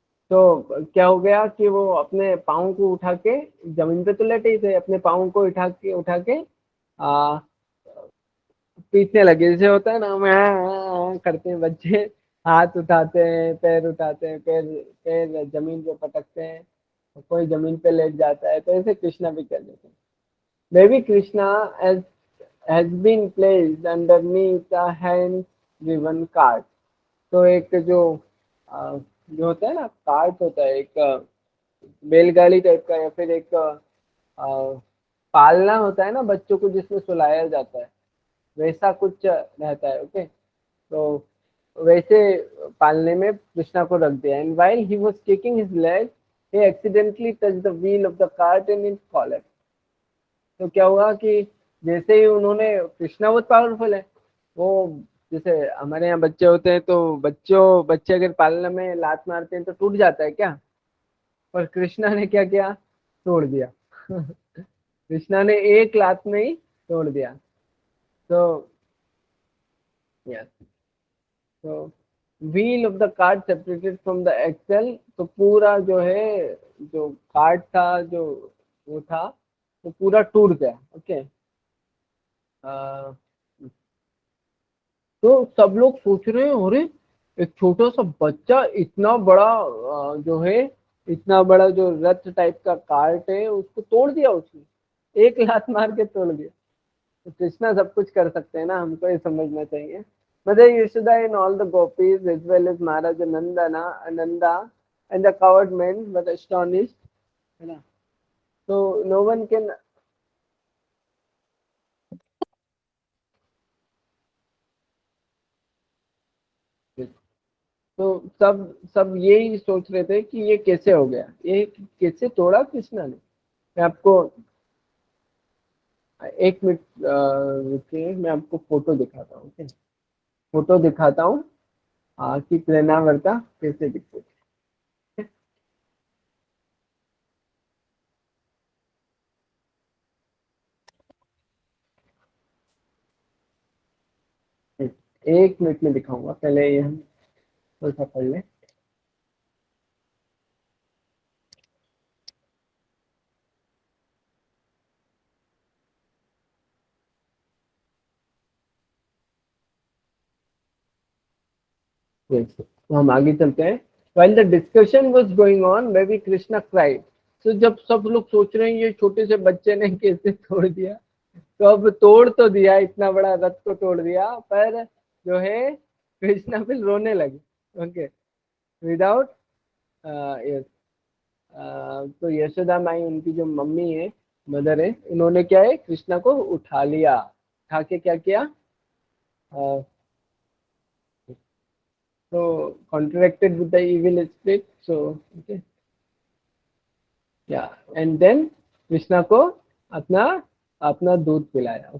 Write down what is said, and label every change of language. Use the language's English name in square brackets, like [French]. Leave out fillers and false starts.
[Hindi] तो क्या हो गया कि वो अपने पाँव को उठा के, जमीन पे तो लेटे ही थे, अपने पाँव को उठा के पीटने लगे. जैसे होता है ना, करते हैं बच्चे, हाथ उठाते हैं, पैर उठाते हैं, पैर जमीन पे पटकते हैं, कोई जमीन पे लेट जाता है. तो ऐसे कृष्णा भी कर देते हैं. [English] Baby Krishna has been placed underneath a hand-driven cart. [Hindi] तो एक जो होता है ना, कार्ट होता है, एक बैलगाड़ी टाइप का, या फिर एक पालना होता है ना बच्चों को, जिसमें सुलाया जाता है, वैसा कुछ रहता है. ओके, तो वैसे पालने में कृष्णा को रख दिया. [English] And while he was kicking his leg, he accidentally touched the wheel of the cart and it collapsed. [Hindi] तो क्या हुआ कि जैसे ही उन्होंने, कृष्णा बहुत पावरफुल है, वो जैसे हमारे यहाँ बच्चे होते हैं तो बच्चे अगर पालने में लात मारते हैं तो टूट जाता है क्या? पर कृष्णा ने क्या किया? तोड़ दिया. कृष्णा ने एक लात में ही तोड़ दिया। तो यस, तो [English] wheel of the cart separated from the axle, [Hindi] तो पूरा जो है जो कार्ट था जो वो था वो पूरा टूट गया। ओके, तो सब लोग सोच रहे हैं अरे एक छोटा सा बच्चा इतना बड़ा जो है इतना बड़ा जो रथ टाइप का कार्ट है उसको तोड़ दिया, उसने एक लात मार के तोड़ दिया। तो कृष्णा सब कुछ कर सकते हैं ना, हमको ये समझना चाहिए। [English] Mother Yashoda and all the gopis as well as Maharaj Nanda and the coward men were astonished, [Hindi] है ना। [English] So no one can, [Hindi] तो सब यही सोच रहे थे कि ये कैसे हो गया, ये कैसे तोड़ा कृष्णा ने। मैं आपको एक मिनट रुकिए, मैं आपको फोटो दिखाता हूँ। ओके, फोटो दिखाता हूँ कि प्रेरणावर्ता कैसे दिखते थे। एक मिनट में दिखाऊंगा, पहले ये हम थोड़ा सा पढ़ लें। तो हम आगे चलते हैं। [English] While the discussion was going on, baby Krishna cried. [Hindi] तो जब सब लोग सोच रहे हैं ये छोटे से बच्चे ने कैसे तोड़ दिया, तो अब तोड़ तो दिया, इतना बड़ा रथ को तोड़ दिया, पर जो है कृष्णा फिर रोने लगे। ओके, विदाउट यस, तो यशोदा माई उनकी जो मम्मी है, मदर है, इन्होंने क्या है कृष्णा को उठा लिया, उठा के क्या किया, [English] so contracted with the evil spirit, so okay, yeah, and then [Hindi] Krishna को अपना अपना दूध पिलाया।